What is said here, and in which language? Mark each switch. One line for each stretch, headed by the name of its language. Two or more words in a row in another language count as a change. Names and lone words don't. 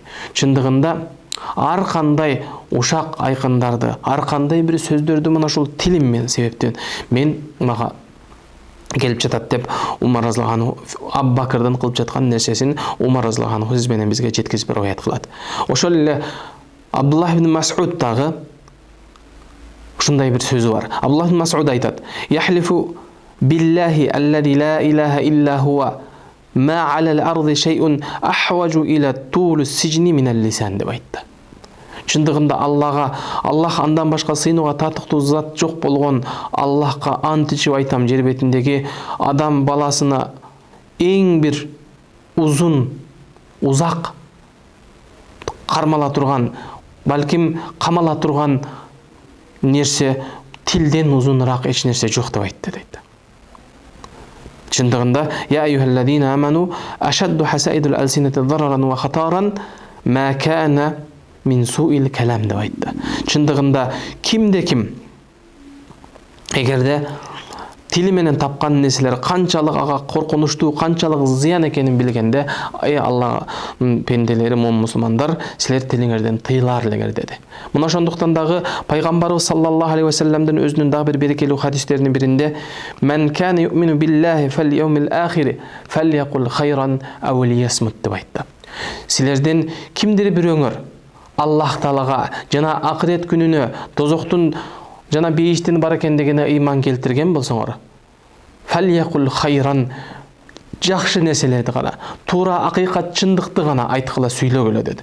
Kyrgyz: Чындыгында ар кандай ушак айкындарды, ар кандай бир сөздөрдү мына ушул тилим менен себептен мен мага келип жатат деп Умар
Arabic: رضي الله عنه
Kyrgyz: Абу Бакрдын кылып жаткан нерсесин Умар
Arabic: رضي الله عنه
Kyrgyz: сиз менен бизге жеткизип роят кылат. Ошол эле Абдуллах ибн Мас'уд дагы ушундай бир сөзү бар. Абдуллах ибн Мас'уд айтат:
Arabic: "يحلف بالله الذي لا إله إلا هو ما على الأرض شيء أحوج إلى طول سجن من اللسان"
Kyrgyz: деп айтты. Чындыгында Аллах андан башка сыйынууга татыктуу зат жок болгон Аллахка ант ичип айтам, жер бетиндеги адам баласына эң бир узак кармала турган, балким камала турган нерсе тилден узунураак эч нерсе жок деп айтты дейт.
Arabic: Чындыгында يا أيها الذين آمنوا أشد حصائد الألسنة ضررا وخطرا ما كان من سوء الكلام
Kyrgyz: деп айтты. Чындыгында кимде ким эгерде тили менен тапкан нерселер канчалык ага коркунучтуу, канчалык зыян экенин билгенде, Алла пенделери, мусулмандар, силер тилиңерден тыйлар элеңер деди. Мына ошондуктан дагы пайгамбарыбыз
Arabic: صلى الله عليه وسلم
Kyrgyz: өзүнүн дагы бир берекелүү хадистеринин биринде
Arabic: "من كان يؤمن بالله واليوم الآخر فليقل خيرا أو ليصمت"
Kyrgyz: деп айтты. Силерден кимдир бирөөңөр Аллах Таалага жана акырет күнүнө, тозоктун жана бейиштин бар экендигине ыйман келтирген болсоңор,
Arabic: فليقل خيرا,
Kyrgyz: жакшы нерселерди гана, туура акыйкат чындыкты гана айткыла сүйлөгүлө деди.